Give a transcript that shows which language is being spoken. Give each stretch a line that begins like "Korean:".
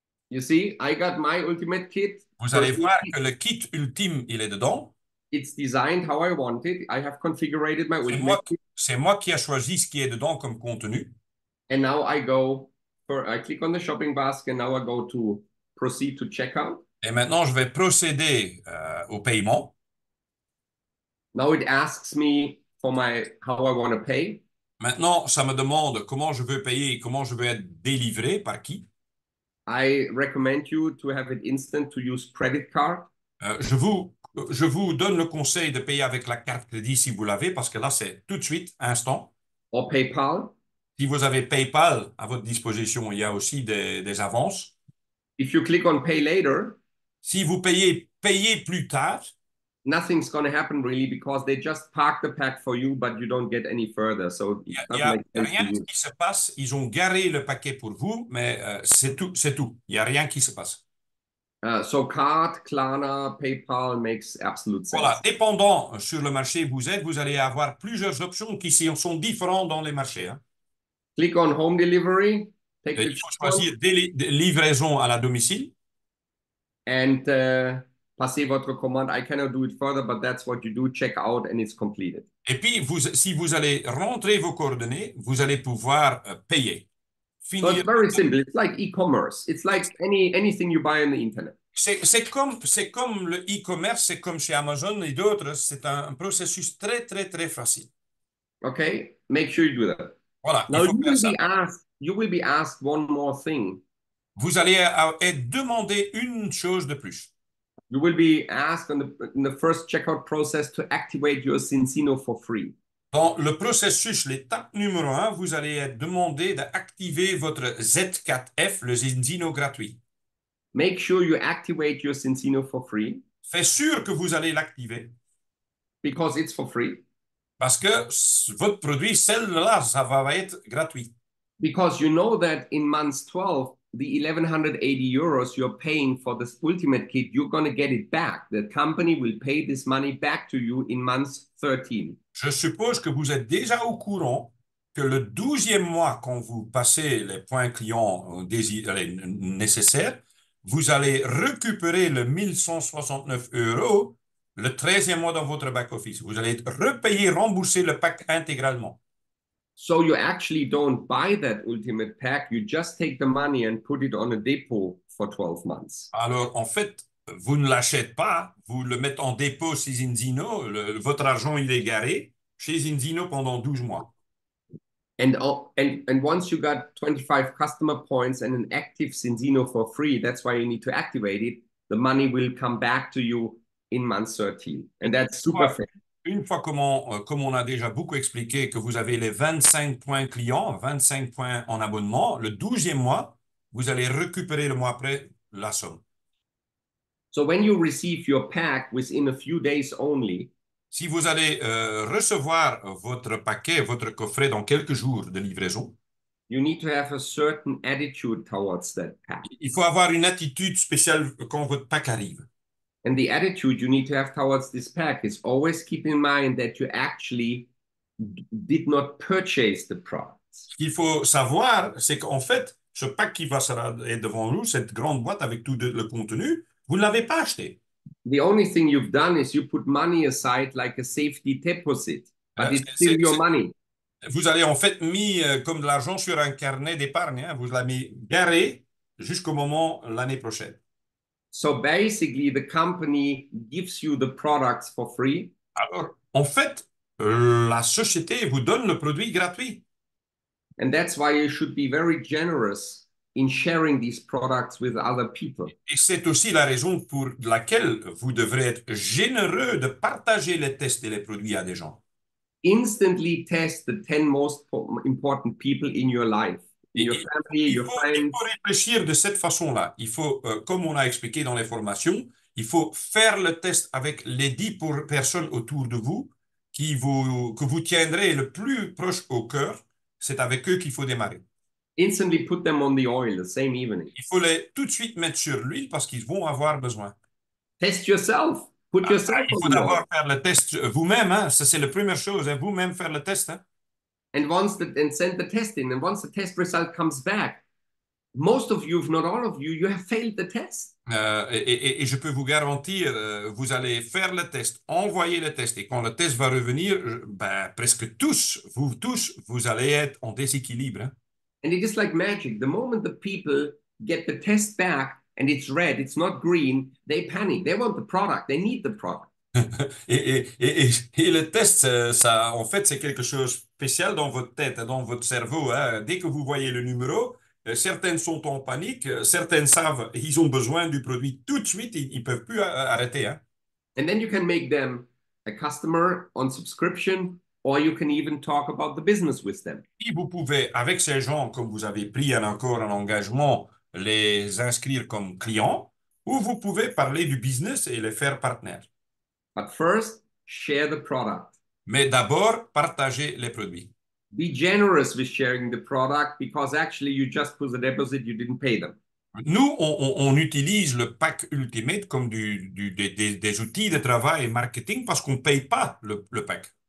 English: You see, I got my ultimate kit.
French: Vous allez voir que le kit ultime, il est dedans.
English: It's designed how I want it. I have configured my ultimate kit.
French: C'est moi qui ai choisi ce qui est dedans comme contenu.
English: And now I click on the shopping basket. Now I go to proceed to checkout.
French: Et maintenant, je vais procéder au paiement.
English: Now it asks me for how I want to pay.
French: Maintenant, ça me demande comment je veux payer et comment je veux être délivré, par qui.
English: I recommend you to have it instant to use credit card.
French: Je vous donne le conseil de payer avec la carte crédit si vous l'avez, parce que là, c'est tout de suite, instant.
English: Or PayPal.
French: Si vous avez PayPal à votre disposition, il y a aussi des avances.
English: If you click on pay later,
French: si vous payez plus tard,
English: nothing's going to happen really because they just park the pack for you, but you don't get any further. So
French: il n'y a rien qui se passe. Ils ont garé le paquet pour vous, mais c'est tout. Il n'y a rien qui se passe.
English: So card, Klarna, PayPal makes absolute sense.
French: Voilà, dépendant sur le marché où vous êtes, vous allez avoir plusieurs options qui sont différentes dans les marchés. Hein.
English: Click on home delivery.
French: Il faut choisir des livraisons à la domicile.
English: And
French: passez votre commande.
English: I cannot do it further, but that's what you do. Check out and it's completed.
French: Et puis, si vous allez rentrer vos coordonnées, vous allez pouvoir payer.
English: So it's very simple. It's like e-commerce. It's like anything you buy on the internet.
French: C'est comme le e-commerce, c'est comme chez Amazon et d'autres. C'est un processus très, très, très facile.
English: Okay, make sure you do that.
French: Voilà,
English: now you will be asked one more thing.
French: Vous allez être demandé une chose de plus.
English: You will be asked in the first checkout process to activate your Zincino for free.
French: Dans le processus, l'étape numéro 1, vous allez être demandé d'activer votre Z4F, le Zincino gratuit.
English: Make sure you activate your Zincino for free.
French: Faites sûr que vous allez l'activer.
English: Because it's for free.
French: Parce que votre produit, celle-là, ça va être gratuit.
English: Because you know that in month 12, the 1,180 euros you're paying for this ultimate kit, you're going to get it back. The company will pay this money back to you in month 13.
French: Je suppose que vous êtes déjà au courant que le 12e mois, quand vous passez les points clients nécessaires, vous allez récupérer le 1 169 € le 13e mois dans votre back-office. Vous allez être repayé, rembourser le pack intégralement.
English: So you actually don't buy that ultimate pack. You just take the money and put it on a depot for 12 months.
French: Alors, en fait, vous ne l'achetez pas, vous le mettez en dépôt chez Inzino, votre argent il est garé chez Inzino pendant 12 mois.
English: And once you got 25 customer points and an active Zinzino for free, that's why you need to activate it. The money will come back to you in month 13. And that's super fair.
French: Une fois comme on a déjà beaucoup expliqué, que vous avez les 25 points clients, 25 points en abonnement, le 12e mois, vous allez récupérer le mois après la somme.
English: So when you receive your pack within a few days only,
French: Si vous allez recevoir votre paquet, votre coffret dans quelques jours de livraison,
English: you need to have a certain attitude towards that pack.
French: il faut avoir une attitude spéciale quand votre pack arrive.
English: And the attitude you need to have towards this pack is always keep in mind that you actually did not purchase the products.
French: Ce qu'il faut savoir, c'est qu'en fait, ce pack qui va être devant nous, cette grande boîte avec tout le contenu, vous ne l'avez pas acheté.
English: The only thing you've done is you put money aside like a safety deposit, but it's still your money.
French: Vous avez en fait mis comme de l'argent sur un carnet d'épargne. Hein, vous l'avez garé jusqu'au moment l'année prochaine.
English: So basically, the company gives you the products for free.
French: Alors, en fait, la société vous donne le produit gratuit.
English: And that's why you should be very generous in sharing these products with other people.
French: Et c'est aussi la raison pour laquelle vous devrez être généreux de partager les tests et les produits à des gens.
English: Instantly test the 10 most important people in your life, in your family, your friends.
French: Il faut réfléchir de cette façon-là. Il faut, comme on a expliqué dans les formations, il faut faire le test avec les 10 personnes autour de vous, que vous tiendrez le plus proche au cœur. C'est avec eux qu'il faut démarrer.
English: Instantly put them on the oil the same evening.
French: Il faut les tout de suite mettre sur l'huile parce qu'ils vont avoir besoin.
English: Test yourself. Put yourself
French: Il
English: on
French: faut
English: the oil.
French: d'abord faire le test vous-même. Hein. Ça, c'est la première chose. Hein. Vous-même faire le test. Hein.
English: And send the test in. And once the test result comes back, most of you, if not all of you, you have failed the test.
French: Et je peux vous garantir, vous allez faire le test, envoyer le test, et quand le test va revenir, ben, presque tous, vous allez être en déséquilibre. Hein.
English: And it is like magic. The moment the people get the test back and it's red, it's not green, they panic. They want the product. They need the product.
French: Et le test, ça, en fait, c'est quelque chose de spécial dans votre tête, dans votre cerveau. Hein. Dès que vous voyez le numéro, certaines sont en panique, certaines savent, ils ont besoin du produit tout de suite, ils ne peuvent plus arrêter. Hein.
English: And then you can make them a customer on subscription, or you can even talk about the business with them.
French: Et vous pouvez, avec ces gens, comme vous avez pris encore un engagement, les inscrire comme clients, ou vous pouvez parler du business et les faire partenaires.
English: But first, share the product.
French: Mais d'abord, partagez les produits.
English: Be generous with sharing the product because actually you just put the deposit, you didn't pay them.
French: Nous, on utilise le pack Ultimate comme des outils de travail et marketing parce qu'on ne paye pas le pack.